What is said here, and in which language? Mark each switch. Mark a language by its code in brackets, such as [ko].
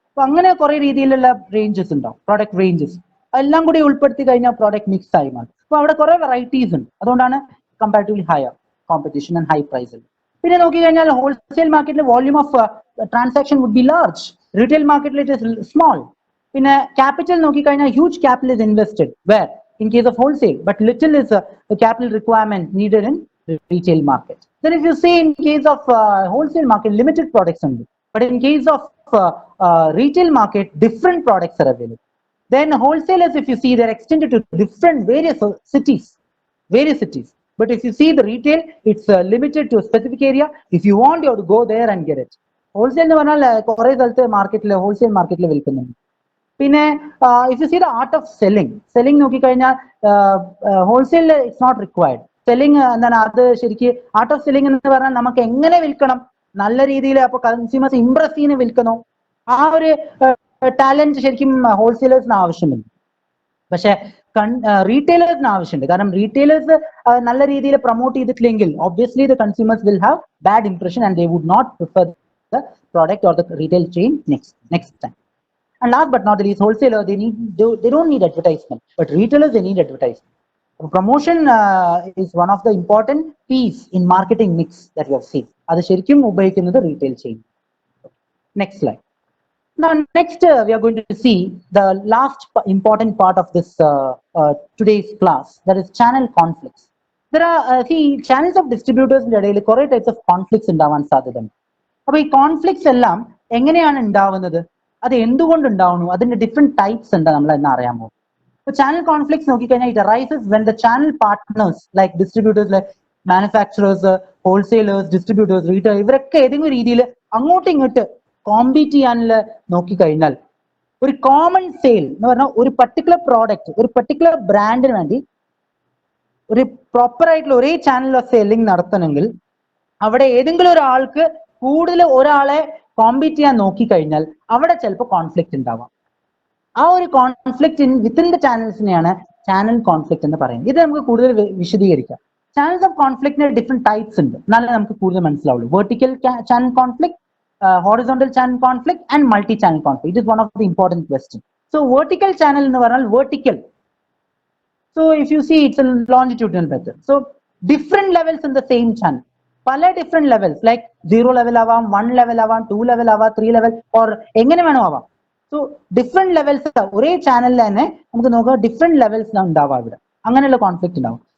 [ml] So അങ്ങനെ കുറെ രീതിയിലുള്ള റേഞ്ചസ് ഉണ്ടാവും, പ്രോഡക്റ്റ് റേഞ്ചസ്. എല്ലാം കൂടി ഉൾപ്പെടുത്തി കഴിഞ്ഞാൽ പ്രോഡക്റ്റ് മിക്സ് ആയി മാറും. അപ്പൊ അവിടെ കുറെ വെറൈറ്റീസ് ഉണ്ട്, അതുകൊണ്ടാണ് comparatively higher competition and high price. പിന്നെ നോക്കി കഴിഞ്ഞാൽ ഹോൾസെയിൽ മാർക്കറ്റിൽ [en] volume of transaction would be large, [ml] retail മാർക്കറ്റിൽ [en] It is small. [ml] പിന്നെ ക്യാപിറ്റൽ നോക്കി കഴിഞ്ഞാൽ [en] Huge capital is invested where in case of wholesale, but little is the capital requirement needed in retail market. Then if you see in case of wholesale market, limited products only, but in case of retail market, different products are available. Then wholesalers, if you see, they're extended to various cities. But if you see the retail, it's limited to a specific area. If you want, you have to go there and get it. [ml] Wholesale എന്ന് പറഞ്ഞാൽ കുറെ സ്ഥലത്ത് മാർക്കറ്റിൽ wholesale മാർക്കറ്റിൽ വിൽക്കുന്നുണ്ട്. [en] പിന്നെ if you see the art of selling നോക്കിക്കഴിഞ്ഞാൽ wholesale it's not required. [ml] Selling എന്താണ്? അത് ശരിക്കും ആർട്ട് ഓഫ് സെല്ലിംഗ് എന്ന് പറഞ്ഞാൽ നമുക്ക് എങ്ങനെ വിൽക്കണം, നല്ല രീതിയിൽ അപ്പൊ കൺസ്യൂമേഴ്സ് ഇംപ്രസ് ചെയ്യുന്ന വിൽക്കണോ, ആ ഒരു ടാലന്റ് ശരിക്കും ഹോൾസെയിലേഴ്സിന് ആവശ്യമില്ല. പക്ഷെ റീറ്റെയിലേഴ്സിന് ആവശ്യമുണ്ട്. കാരണം റീറ്റെയിലേഴ്സ് നല്ല രീതിയിൽ പ്രൊമോട്ട് ചെയ്തിട്ടില്ലെങ്കിൽ [en] obviously the consumers will have bad impression and they would not prefer the product or the retail chain next time. And last but not the least, wholesaler, they don't need advertisement, but retailers, they need advertisement. Promotion is one of the important piece in marketing mix that we have seen. [ml] അത് ശരിക്കും ഉപയോഗിക്കുന്നത് retail chain. [en] Next slide. Now next we are going to see the last important part of this today's class, that is channel conflicts. There are channels of distributors [ml] ന്റെ ഇടയിൽ കുറെ [en] types of conflicts [ml] ഉണ്ടാവാൻ സാധ്യതയുണ്ട്. അപ്പൊ ഈ conflicts എല്ലാം എങ്ങനെയാണ് ഉണ്ടാവുന്നത്, അത് എന്തുകൊണ്ട് ഉണ്ടാവുന്നു, അതിന്റെ ഡിഫറെന്റ് ടൈപ്സ് ഉണ്ട്, നമ്മൾ എന്ന് അറിയാമോ? ചാനൽ കോൺഫ്ലിക്ട്സ് നോക്കിക്കഴിഞ്ഞാൽ [en] it arises when the channel partners [ml] like distributors, like manufacturers, wholesalers, distributors, retail, ഇവരൊക്കെ ഏതെങ്കിലും രീതിയിൽ അങ്ങോട്ടും ഇങ്ങോട്ട് കോമ്പീറ്റ് ചെയ്യാനുള്ള നോക്കിക്കഴിഞ്ഞാൽ ഒരു കോമൺ സെയിൽ എന്ന് പറഞ്ഞാൽ ഒരു പർട്ടിക്കുലർ പ്രോഡക്റ്റ്, ഒരു പർട്ടിക്കുലർ ബ്രാൻഡിന് വേണ്ടി ഒരു പ്രോപ്പർ ആയിട്ടുള്ള ഒരേ ചാനൽ ഓഫ് സെല്ലിംഗ് നടത്തണമെങ്കിൽ അവിടെ ഏതെങ്കിലും ഒരാൾക്ക് കൂടുതൽ ഒരാളെ കോമ്പീറ്റ് ചെയ്യാൻ നോക്കിക്കഴിഞ്ഞാൽ അവിടെ ചിലപ്പോൾ കോൺഫ്ലിക്റ്റ് ഉണ്ടാവാം. ആ ഒരു conflict within the ചാനൽസിനെയാണ് channel conflict എന്ന് പറയുന്നത്. ഇത് നമുക്ക് കൂടുതൽ വിശദീകരിക്കാം. ചാനൽസ് ഓഫ് കോൺഫ്ലിക്റ്റിന് ഡിഫറെന്റ് ടൈപ്സ് ഉണ്ട്, എന്നാലേ നമുക്ക് കൂടുതൽ മനസ്സിലാവുള്ളൂ. [en] Vertical channel conflict, horizontal channel conflict and multi-channel conflict. It is one of the important questions. So vertical channel [ml] എന്ന് പറഞ്ഞാൽ [en] vertical. So if you see, it's a longitudinal method. So different levels in the same channel. [ml] പല different levels like 0 level ആവാം, 1 level ആവാം, 2 level ആവാം, 3 level or എങ്ങനെ വേണോ ആവാം. So different levels ഒരേ ചാനലിൽ തന്നെ നമുക്ക് നോക്കാം, ഡിഫറെന്റ് ലെവൽസ് ഉണ്ടാവാം ഇവിടെ. അങ്ങനെയുള്ള കോൺഫ്ലിക്റ്റ് ഉണ്ടാവും.